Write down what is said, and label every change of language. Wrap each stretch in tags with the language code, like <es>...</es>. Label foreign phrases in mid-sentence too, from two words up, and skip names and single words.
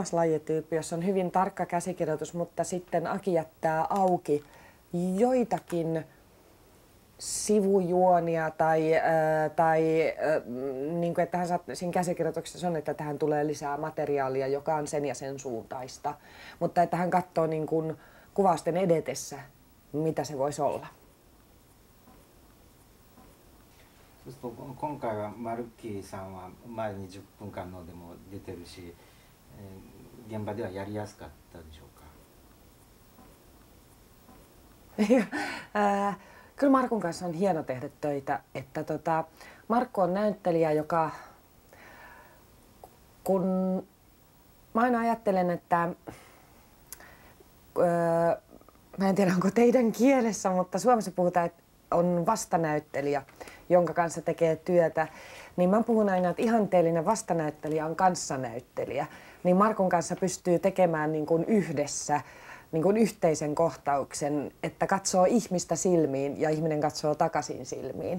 <fi>lajityyppi, jossa on hyvin tarkka käsikirjoitus, mutta sitten Aki jättää auki joitakin sivujuonia tai niin kuin, että siinä käsikirjoituksessa on, että tähän tulee lisää materiaalia, joka on sen ja sen suuntaista. Mutta että hän katsoo niin kuin kuvausten edetessä, mitä se voisi olla.</fi> <ja>そうすると今回はマルッキーさんは前に10分間のでも出てるし、現場ではやりやすかったでしょうか。</ja> <fi>Kyllä Markun kanssa on hieno tehdä töitä, että Markku on näyttelijä, joka kun mä aina ajattelen, että mä en tiedä onko teidän kielessä, mutta Suomessa puhutaan, että on vastanäyttelijä, jonka kanssa tekee työtä, niin mä puhun aina, että ihanteellinen vastanäyttelijä on kanssanäyttelijä, niin Markun kanssa pystyy tekemään niin kuin yhdessä niin kuin yhteisen kohtauksen, että katsoo ihmistä silmiin ja ihminen katsoo takaisin silmiin.</fi>